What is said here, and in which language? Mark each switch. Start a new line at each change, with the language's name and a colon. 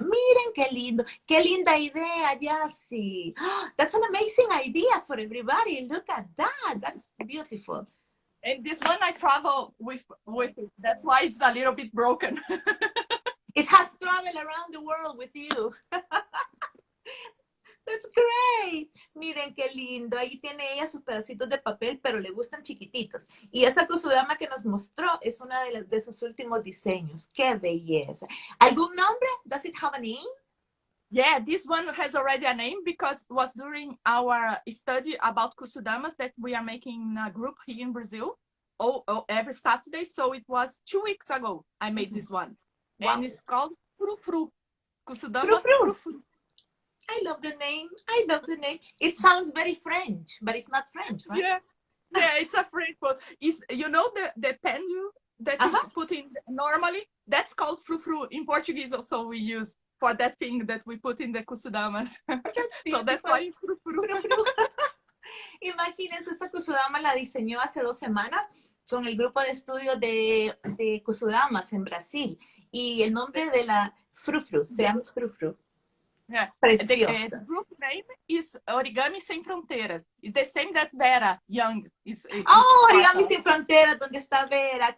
Spanish: Miren qué lindo, qué linda idea, Jacy.
English: That's an amazing idea for everybody. Look at that. That's beautiful. And this one I travel with it. That's why it's a little bit broken. It has traveled around the world with you. That's great.
Spanish: Miren qué lindo. Ahí tiene ella sus pedacitos de papel, pero le gustan chiquititos. Y esa kusudama que nos mostró es una de sus últimos diseños. Qué belleza. ¿Algún nombre?
English: Does it have a name? Yeah, this one has already a name because it was during our study about kusudamas that we are making a group here in Brazil every Saturday. So it was 2 weeks ago I made this one. Wow. And it's called Fru Fru. Kusudama Fru Fru. I love the name. I love the name. It sounds very French, but it's not French, right? Yeah, it's a French one. It's, you know, the pen that you put in normally, that's called Fru Fru. In Portuguese also we use for that thing that we put in the kusudamas. So that's why Fru Fru.
Spanish: Imagínense, esa kusudama la diseñó hace 2 semanas con el grupo de estudio de kusudamas en Brasil. Y el nombre de la Fru Fru se llama Fru Fru.
English: Yeah. The group name is Origami Sem Fronteiras. It's the same that Vera Young is.
Spanish: Origami Sin Fronteras, donde está Vera.